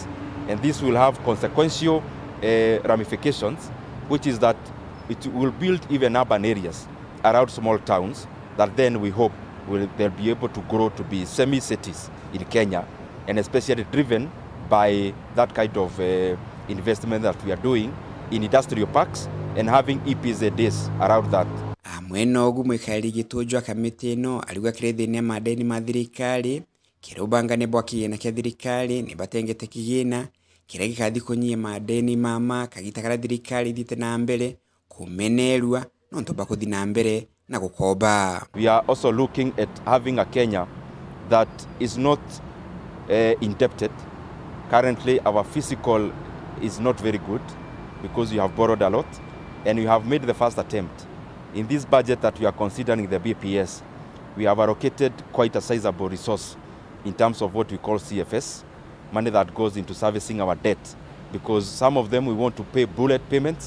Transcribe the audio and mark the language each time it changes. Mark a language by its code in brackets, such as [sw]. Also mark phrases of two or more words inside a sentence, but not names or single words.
[en] And this will have consequential ramifications, which is that it will build even urban areas around small towns that then we hope they'll be able to grow to be semi-cities in Kenya, and especially driven by that kind of investment that we are doing in industrial parks and having EPZs around that. [mer] Amweno ogu mwikari gitujwa kamiti ino aligwa kirethine madeni ma thirikari kirubangane bwa kigina kia thirikari ni batengete kigina kira gikathi kunyie madeni mama kagita kara thirikari thite na mbere kumenerwa nonto bakuthi na mbere na gukomba. [en] We are also looking at having a Kenya that is not indebted. Currently our fiscal is not very good because we have borrowed a lot, and we have made the first attempt. In this budget that we are considering, the BPS, we have allocated quite a sizable resource in terms of what we call CFS, money that goes into servicing our debt, because some of them we want to pay bullet payments.